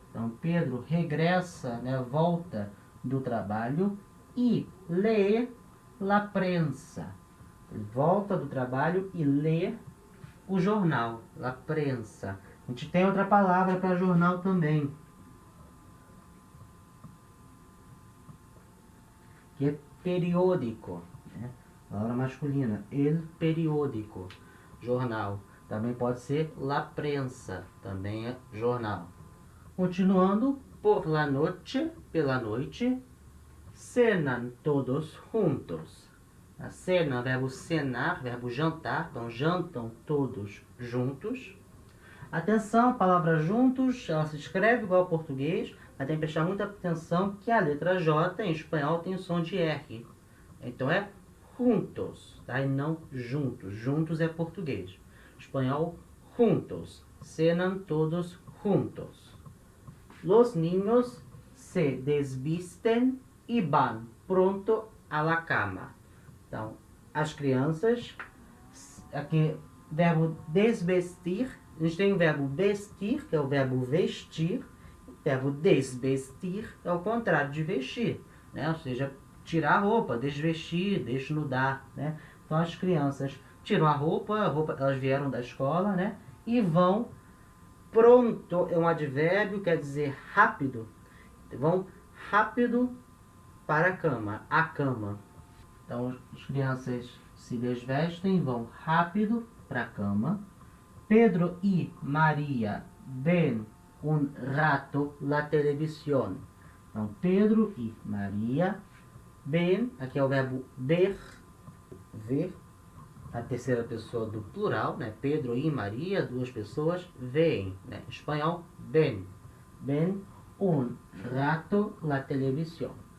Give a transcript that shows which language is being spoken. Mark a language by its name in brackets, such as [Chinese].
[Portuguese] Então, Pedro regressa, né, volta do trabalho e lê [Spanish] la prensa. [Portuguese] Ele volta do trabalho e lê o jornal, [Spanish] la prensa. [Portuguese] A gente tem outra palavra para jornal também, que é periódico, né? Palavra masculina, [Spanish] el periódico, [Portuguese] jornal. Também pode ser [Spanish] la prensa, [Portuguese] também é jornal. [Spanish] Continuando, por la noche, [Portuguese] pela noite, [Spanish] cenan todos juntos. [Portuguese] A cena, verbo cenar, verbo jantar, então jantam todos juntos. Atenção, a palavra juntos, ela se escreve igual ao português, mas tem que prestar muita atenção que a letra J em espanhol tem o som de R. Então é juntos, tá? E não juntos. Juntos é português. Espanhol, juntos. [Spanish] Cenan todos juntos. Los niños se desvisten y van pronto a la cama. [Portuguese] Então, as crianças, aqui, verbo desvestir, a gente tem o verbo vestir, que é o verbo vestir, o verbo desvestir é o contrário de vestir, né? Ou seja, tirar a roupa, desvestir, desnudar, né? Então, as crianças tiram a roupa, elas vieram da escola, né? E vão pronto, é um advérbio, quer dizer rápido. Vão rápido para a cama. Então, as crianças se desvestem, vão rápido para a cama. [Spanish] Pedro e Maria ven un rato la televisión. [Portuguese] Então, Pedro e Maria ven, aqui é o verbo ver, a terceira pessoa do plural, né? Pedro e Maria, duas pessoas, veem, né? Espanhol, [Spanish] ven un rato la televisión.